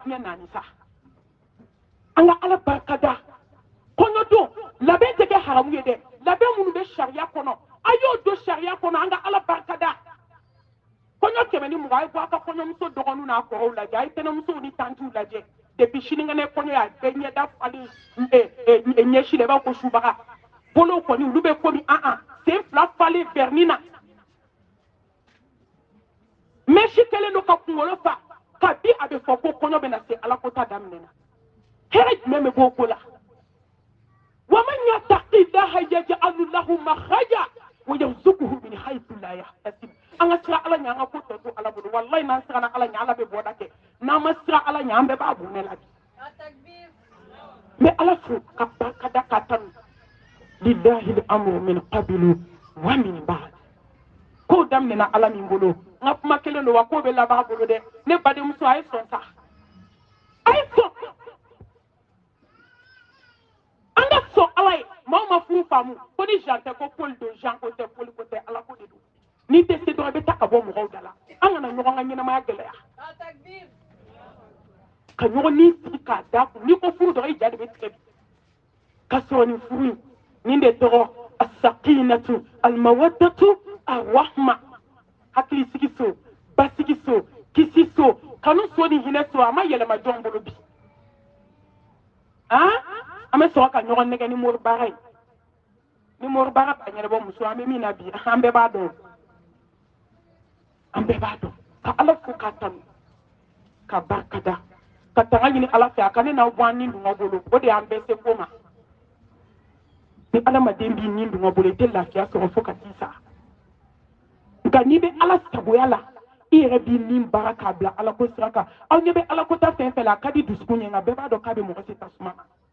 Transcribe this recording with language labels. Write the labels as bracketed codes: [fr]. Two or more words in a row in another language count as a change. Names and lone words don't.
[bm] diɲɛ naani sa an ka ala barika da kɔɲɔdon labɛn tɛ kɛ haramu ye dɛ labɛn minnu bɛ sariya kɔnɔ a y'o don sariya kɔnɔ an ka ala barika da kɔɲɔ 120 a ye bɔ a ka kɔɲɔmuso dɔgɔninw n'a kɔrɔw lajɛ a ye tɛnɛmusow ni tantiw lajɛ depuis sinikɛnɛ kɔɲɔ y'a bɛɛ ɲɛda falen ɲɛsi la i b'a fɔ ko subaga bolow kɔni olu bɛ komi sen 2 falen verni na mɛsi kɛlen don ka kunkolo fa kabi a bɛ fɔ ko kɔɲɔ bɛ na se ala ko ta daminɛ na hɛrɛ jumɛn bɛ bɔ o ko la wa [ar] من يتق الله يجعل له مخرجا ويرزقه من حيث لا يحتسب [bm] an ka sira ala ɲɛ an ka ko tɔ to ala bolo wallahi n'an siranna ala ɲɛ ala bɛ bɔda kɛ n'an ma sira ala ɲɛ an bɛɛ b'a bonɛ la bi mais ala fo ka barika da ka tanu [ar] لله الأمر من قبل ومن بعد [bm] ko daminɛna ala min bolo n ka kuma kelen don wa ko bɛ laban a bolo dɛ ne badenmuso a ye sɔn sa a ye sɔn an ka sɔn ala ye maaw ma furu faamu ko ni Jean tɛ ko Paul don Jean ko tɛ Paul ko tɛ ala ko de don n'i tɛ se dɔrɔn i bɛ taa ka bɔ mɔgɔw da la an kana ɲɔgɔn ka ɲɛnamaya gɛlɛya ka ɲɔgɔn ni sigi k'a da kun n'i ko furu dɔrɔn i ja de bɛ tigɛ bi ka sɔrɔ nin furu in nin de tɔgɔ [ar] السكينة المودة الرحمة [bm] hakili sigi so basigi so kisi so kanu so ni hinɛ so a ma yɛlɛma jɔn bolo bi an bɛ sɔrɔ ka ɲɔgɔn nɛgɛ ni mori baara ye ni mori baara b'a ɲɛnabɔ muso an bɛ min na bi an bɛɛ b'a dɔn an bɛɛ b'a dɔn ka ala fo k'a tanu ka barika da ka tanga ɲini ala fɛ a ka ne n'aw bɔ an ni dungɔ bolo o de y'an bɛɛ se ko ma ni adamaden b'i ni dungɔ bolo i tɛ lafiya sɔrɔ fo ka t'i sa nka n'i bɛ ala sagoya la i yɛrɛ b'i ni baara k'a bila ala ko sira kan aw ɲɛ bɛ ala ko ta fɛn fɛn la a ka di dusukun ɲɛ nka bɛɛ b'a dɔn k'a bɛ mɔgɔ se tasuma na